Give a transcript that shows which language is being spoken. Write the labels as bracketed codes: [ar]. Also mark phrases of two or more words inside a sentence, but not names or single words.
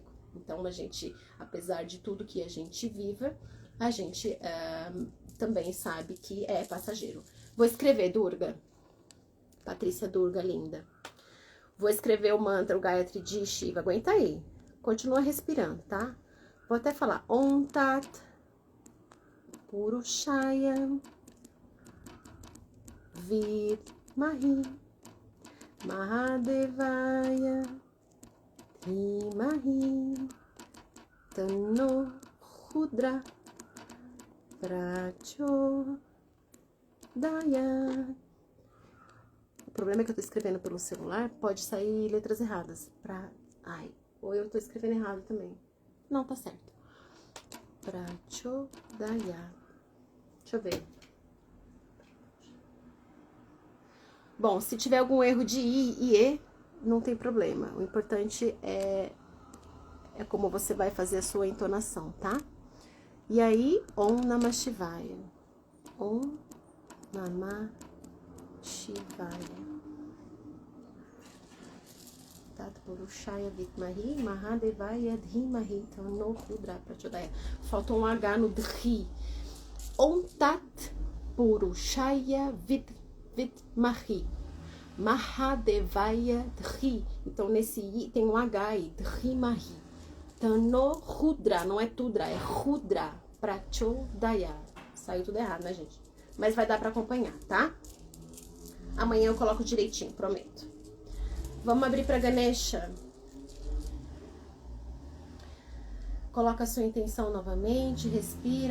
[pt] Então, a gente, apesar de tudo que a gente viva, a gente também sabe que é passageiro. Vou escrever, Durga. Patrícia Durga, linda. Vou escrever o mantra, o Gayatri de Shiva. Aguenta aí. Continua respirando, tá? Vou até falar. [sa] ॐ तत् पुरुषाय विद्महि महादेवाय धीमहि तन्नो रुद्र प्रचोदया. [pt] O problema é que eu tô escrevendo pelo celular, pode sair letras erradas. Ou eu tô escrevendo errado também. Não, tá certo. Prachodaya. Deixa eu ver. Bom, se tiver algum erro de I e E, não tem problema. O importante é como você vai fazer a sua entonação, tá? E aí, [sa] ॐ नमः शिवाय। ॐ नमः शिवाय. तत् पुरुषाय विद्महि महादेवाय धीमहि तन्नो रुद्र प्रचोदया. [pt] Falta um H no Dhi. [sa] ॐ तत् पुरुषाय विद्महि महादेवाय धी. [pt] Então, nesse I tem um H aí. [sa] धीमहि। तन्नो रुद्र. [pt] Não é Tudra, é [sa] रुद्र प्रचोदया. [pt] Saiu tudo errado, né, gente? Mas vai dar pra acompanhar, tá? Amanhã eu coloco direitinho, prometo. Vamos abrir para Ganesha. Coloca a sua intenção novamente, respira.